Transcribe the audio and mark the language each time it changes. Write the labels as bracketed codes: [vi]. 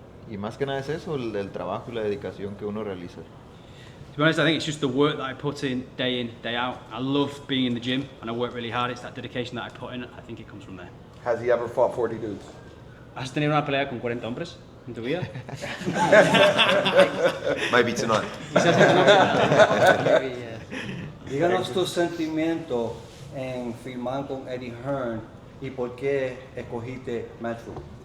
[es] Y más que nada es eso, el trabajo y la dedicación que uno realiza. [en] To be honest, I think it's just the work that I put in, day out. I love being in the gym and I work really hard. It's that dedication that I put in. I think it comes from there. Has he ever fought 40 dudes? [es] ¿Has tenido una pelea con 40 hombres en tu vida? [en] Maybe tonight. [es] Quizás esta noche. Díganos tu sentimiento en firmar con Eddie Hearn y por qué escogiste Matchroom.